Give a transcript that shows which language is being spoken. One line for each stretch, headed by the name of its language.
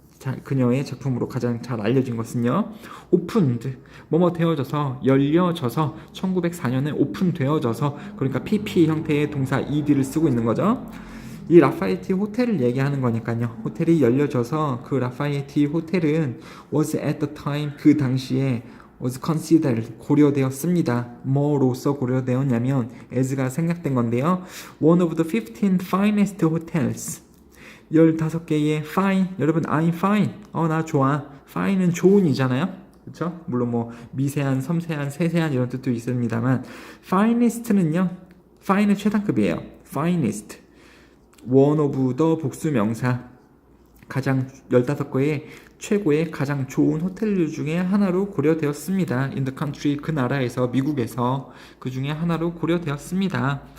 Korean: 자, 그녀의 작품으로 가장 잘 알려진 것은요. 오픈드, 뭐뭐 되어져서, 열려져서 1904년에 오픈되어져서, 그러니까 PP 형태의 동사 ed를 쓰고 있는 거죠. 이 라파예티 호텔을 얘기하는 거니까요. 호텔이 열려져서 그 라파예티 호텔은
English: was at the time
Korean: 그 당시에
English: was considered
Korean: 고려되었습니다. 뭐로서 고려되었냐면 as가 생략된 건데요.
English: One of the 15 finest hotels
Korean: 15개의
English: fine,
Korean: 여러분
English: I'm fine,
Korean: 나 좋아. fine은 좋은이잖아요. 그렇죠? 물론 뭐 미세한, 섬세한, 세세한 이런 뜻도 있습니다만 finest는요, fine은 최상급이에요. finest, one of the 복수명사, 가장 15개의 최고의 가장 좋은 호텔 중에 하나로 고려되었습니다.
English: In the country,
Korean: 그 나라에서, 미국에서 그 중에 하나로 고려되었습니다.